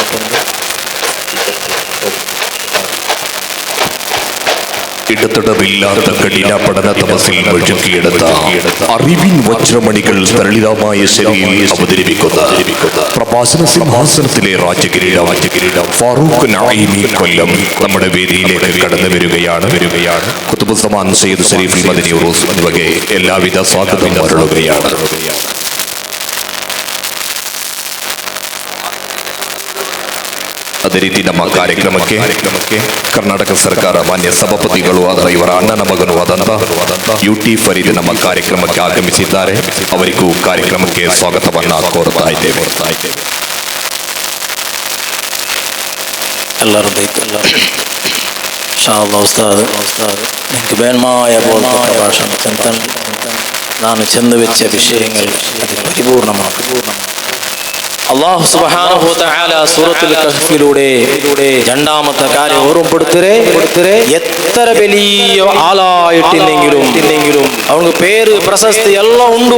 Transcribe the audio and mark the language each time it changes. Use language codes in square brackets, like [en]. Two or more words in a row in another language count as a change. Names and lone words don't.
[ml] ഇടതടവില്ലാത്ത കഠിന പഠന തപസ്സിൽ മുഴുകിയെടുത്ത അറിവിൻ വജ്രമണികൾ തരളിതമായ ശൈലിയിൽ അവതരിപ്പിക്കുന്ന പ്രഭാഷണ സിംഹാസനത്തിലെ രാജകിരീടം ഫാറൂഖ് നഈമി കൊല്ലം നമ്മുടെ വേദിയിലേക്ക് കടന്നു വരികയാണ് ഖുതുബുസ്സമാൻ സയ്യിദ് ശരീഫ് മദനി ഉറൂസ് എന്നിവയെ എല്ലാവിധ സ്വാഗതം അരുളുകയാണ്. [kn] ಅದೇ ರೀತಿ ನಮ್ಮ ಕಾರ್ಯಕ್ರಮಕ್ಕೆ ಕರ್ನಾಟಕ ಸರ್ಕಾರ ಮಾನ್ಯ ಸಭಾಪತಿಗಳು ಆದ ಇವರ ಅಣ್ಣನ ಮಗನೂ ಆದಂತ ಯುಟಿ ಫರೀದ್ ನಮ್ಮ ಕಾರ್ಯಕ್ರಮಕ್ಕೆ ಆಗಮಿಸಿದ್ದಾರೆ. ಅವರಿಗೂ ಕಾರ್ಯಕ್ರಮಕ್ಕೆ ಸ್ವಾಗತವನ್ನ ಕೋರುತ್ತಾ ಇದ್ದೇವೆ. [ml] നിങ്ങൾക്ക് വേണമായ പോലത്തെ പ്രഭാഷണം ನಾನು ചെന്ന് വെച്ച വിഷയങ്ങൾ പരിപൂർണമാക്കും. [ar] الله سبحانه و تعالى [ml] സൂറത്തുൽ കഹ്ഫിലൂടെ രണ്ടാമത്തെ കാര്യം ഓർമ്മപ്പെടുത്തേ എത്ര വലിയ ആളായിട്ടില്ലെങ്കിലും അവർക്ക് പേര് പ്രശസ്തി എല്ലാം ഉണ്ട്.